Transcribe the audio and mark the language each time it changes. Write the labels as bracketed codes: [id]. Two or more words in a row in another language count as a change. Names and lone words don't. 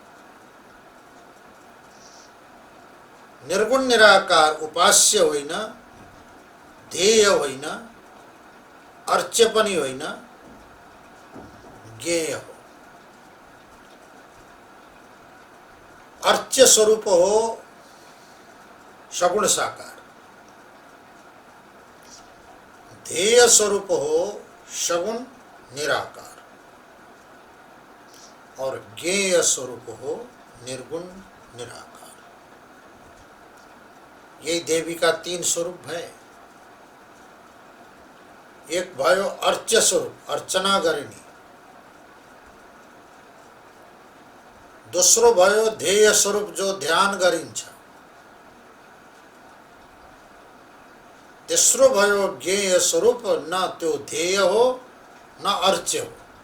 [ne] निर्गुण निराकार उपास्य होइन, ध्येय होइन, अर्च्य पनि होइन, ज्ञेय हो। अर्च्य स्वरूप हो सगुण साकार, ध्येय स्वरूप हो सगुण निराकार और ज्ञेय स्वरूप हो निर्गुण निराकार। [hi] यही देवी का तीन स्वरूप है। [ne] एक भयो अर्च्य स्वरूप, अर्चना गरिने। दोस्रो भयो ध्येय स्वरूप, जो ध्यान गरिन्छ। तेस्रो भयो ज्ञेय स्वरूप, न त्यो ध्येय हो न अर्च्य हो।